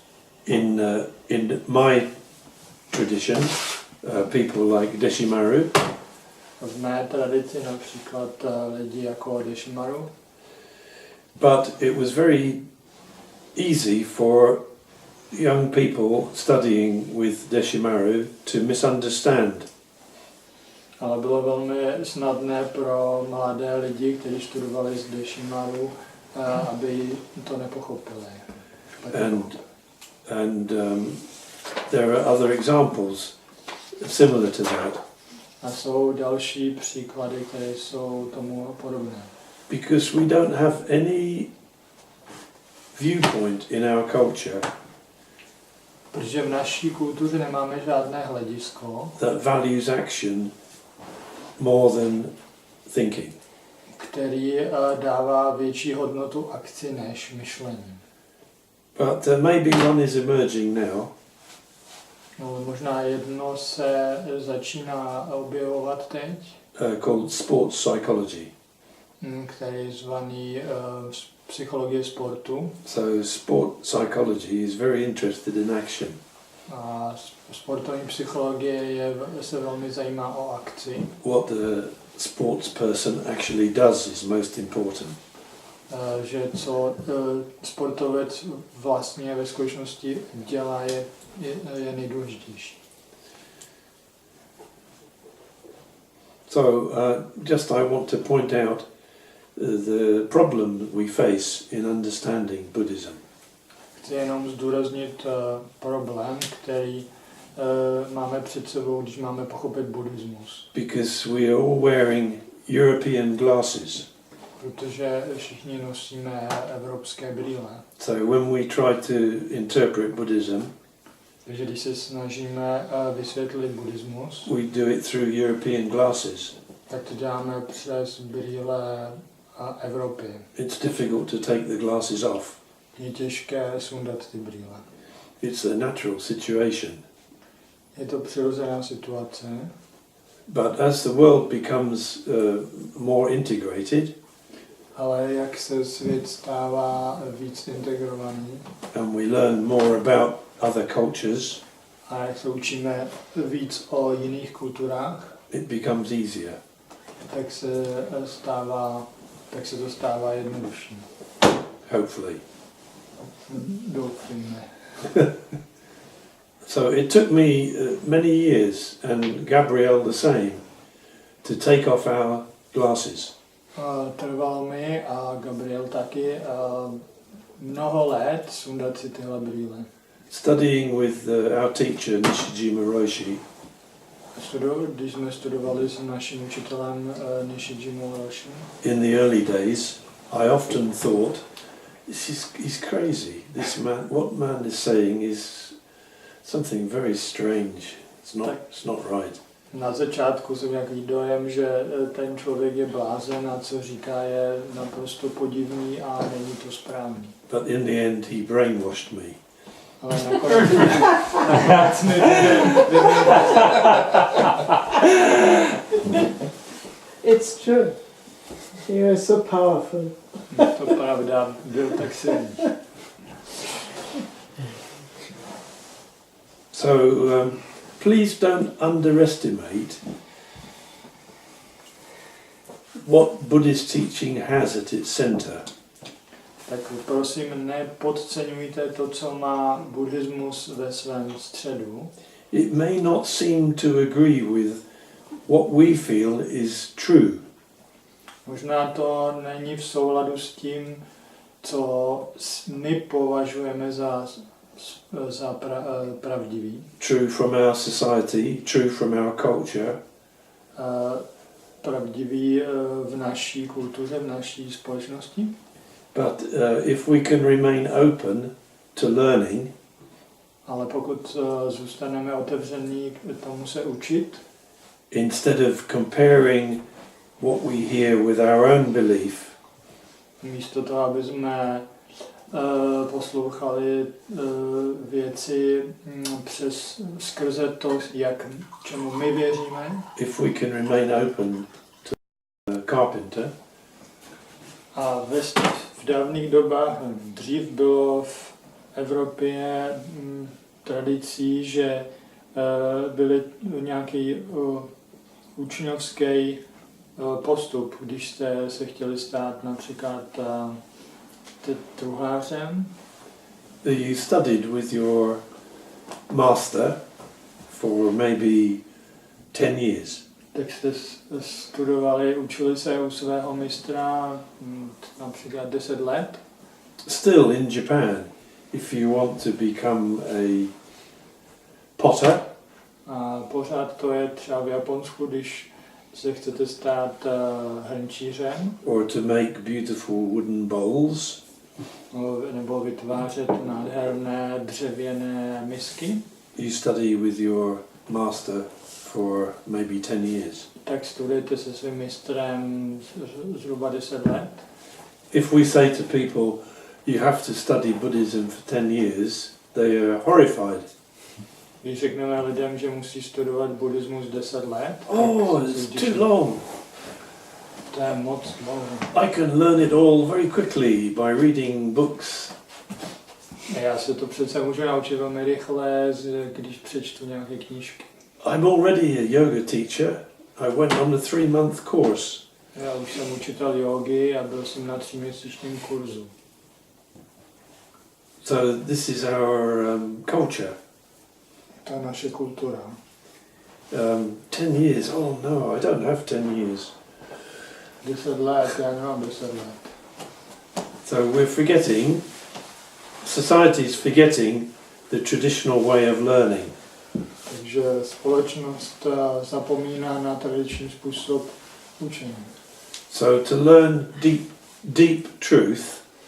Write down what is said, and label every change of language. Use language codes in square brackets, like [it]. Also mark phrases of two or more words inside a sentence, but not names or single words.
[en] In my tradition, people like Deshimaru, [cs] V mé tradici například lidi jako Deshimaru. [en] but it was very easy for young people studying with Deshimaru to misunderstand. [cs] Ale bylo velmi snadné pro mladé lidi, kteří studovali z Deshimaru, aby to nepochopili. [en] And there are other examples similar to that. [cs] A jsou další příklady, které jsou tomu podobné. [en] Because we don't have any viewpoint in our culture [cs] Protože v naší kultuře nemáme žádné hledisko, [en] that values action more than thinking. [cs] který dává větší hodnotu akci než myšlení. [en] But maybe one is emerging now, [cs] No, možná jedno se začíná objevovat teď, [en] called sports psychology. [cs] který je zvaný psychologie sportu. [en] So sport psychology is very interested in action. [cs] A sportovní psychologie se velmi zajímá o akci. [en] What the sports person actually does is most important. [cs] Že co sportovec vlastně ve skutečnosti dělá, je nejdůležitější. [en] So just I want to point out the problem we face in understanding Buddhism. [cs] Chci jenom zdůraznit problém, který máme před sebou, když máme pochopit buddhismus. [en] Because we are all wearing European glasses. [cs] Protože všichni nosíme evropské brýle. [en] So when we try to interpret Buddhism, [cs] Takže když se snažíme vysvětlit buddhismus, [en] we do it through European glasses. [cs] tak to děláme přes brýle Evropy. [en] It's difficult to take the glasses off. [cs] Je těžké sundat ty brýle. [en] It's a natural situation. [cs] Je to přirozená situace. [en] But as the world becomes more integrated, [cs] Ale jak se svět stává víc integrovaný [en] and we learn more about other cultures, [cs] a jak se učíme víc o jiných kulturách, [en] it becomes easier. [cs] tak se to stává jednodušší. [en] Hopefully. [cs] Doufejme. [en] So it took me many years, and Gabrielle the same, to take off our glasses. [cs] Trvalo mi a Gabriel taky mnoho let sundat si tyhle brýle. [en] Studying with our teacher Nishijima Roshi, [cs] Když jsme studovali s naším učitelem Nishijimou Roshi, [en] in the early days, I often thought, he's crazy. This man, what man is saying is something very strange. It's not right. [cs] Na začátku jsem nějaký dojem, že ten člověk je blázen a co říká je naprosto podivný a není to správný. [en] But in the end he brainwashed me. [cs] Ale nakonec mi [en] It's true. You are so powerful. [cs] to pravda, byl tak silný. [en] So please don't underestimate what Buddhist teaching has at its center. [cs] Tak prosím, nepodceňujte to, co má buddhismus ve svém středu. [en] It may not seem to agree with what we feel is true. [cs] Možná to není v souladu s tím, co my považujeme za pravdivý. [en] True from our society, true from our culture. [cs] Pravdivý v naší kultuře, v naší společnosti. [en] But if we can remain open to learning, [cs] ale pokud zůstaneme otevření k tomu se učit, [en] instead of comparing what we hear with our own belief, [cs] místo toho, aby jsme poslouchali věci skrze to, čemu my věříme. [en] If we can remain open to a carpenter, [cs] a v dávných dobách, dřív bylo v Evropě tradicí, že byly nějaký učňovský postup, když jste se chtěli stát například truhlářem. [en] You studied with your master for maybe 10 years. [cs] Tak jste studovali, učili se u svého mistra například 10 let. [en] Still in Japan, if you want to become a potter, [cs] a pořád to je třeba v Japonsku, když se chcete stát hrnčířem, [en] or to make beautiful wooden bowls, [cs] nebo vytvářet nádherné dřevěné misky, [en] you study with your master for maybe 10 years. [cs] Tak studujete se svým mistrem zhruba 10 let. [en] If we say to people, you have to study Buddhism for 10 years, they are horrified. [cs] Když řekneme lidem, že musí studovat buddhismus 10 let, [en] oh, it's too long. [cs] To je moc dlouho. [en] I can learn it all very quickly by reading books. [cs] Já se to přece můžu naučit velmi rychle, když přečtu nějaké knížky. [en] I'm already a yoga teacher. I went on a 3-month course. [cs] Já už jsem učitel jógy a byl jsem na 3měsíčním kurzu. [en] So this is our culture. [cs] To je naše kultura. [en] 10 years, oh no, I don't have 10 years. [cs] 10 let, já nemám 10 let. [en] So we're forgetting, society's forgetting the traditional way of learning. [cs] Takže společnost zapomíná na tradiční způsob učení. [en] So to learn deep truth,